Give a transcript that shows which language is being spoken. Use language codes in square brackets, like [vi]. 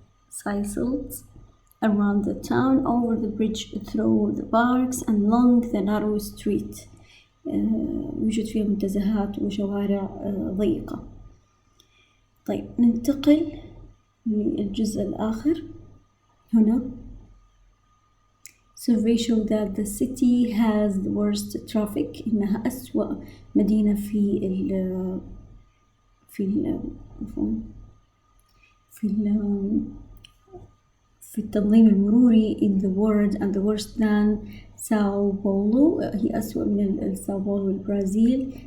[en] cycles around the town over the bridge through the parks and along the narrow street. [ar] يوجد فيها منتزهات وشوارع ضيقة. طيب ننتقل للجزء الآخر. هنا [en] survey show that the city has the worst traffic، [ar] إنها أسوأ مدينة في التنظيم المروري [en] in the world and the worst than [ar] ساو بولو، هي أسوأ من ساو بولو البرازيل.